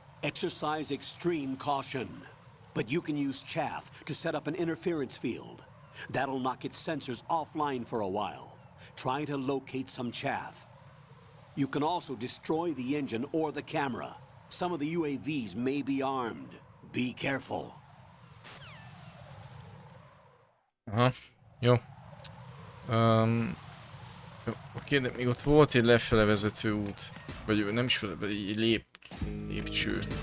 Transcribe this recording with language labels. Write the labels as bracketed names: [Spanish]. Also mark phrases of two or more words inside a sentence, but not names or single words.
[English] Exercise extreme caution. But you can use chaff to set up an interference field. That'll knock its sensors offline for a while. Try to locate some chaff. You can also destroy the engine or the camera. Some of the UAVs may be armed. Be careful. [Hungarian] Aha, jó. Oké, de még ott volt egy lefele vezető út. Vagy nem is fele, egy lépcső.